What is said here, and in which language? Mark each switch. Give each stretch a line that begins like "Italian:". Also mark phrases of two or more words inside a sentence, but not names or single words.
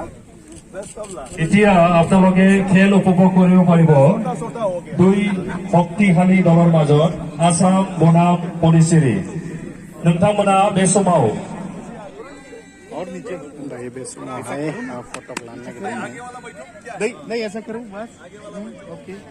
Assamese: এতিয়া আপোনালোকে খেল উপভোগ কৰিব পাৰিব দুই শক্তিশালী দলৰ মাজত আসাম বনাম পন্ডিচেৰী।
Bodo: नोंथांमोना बे समाव
Hindi: और नीचे भाई बेसुना है फोटो लाने के लिए नहीं नहीं ऐसा करो बस ओके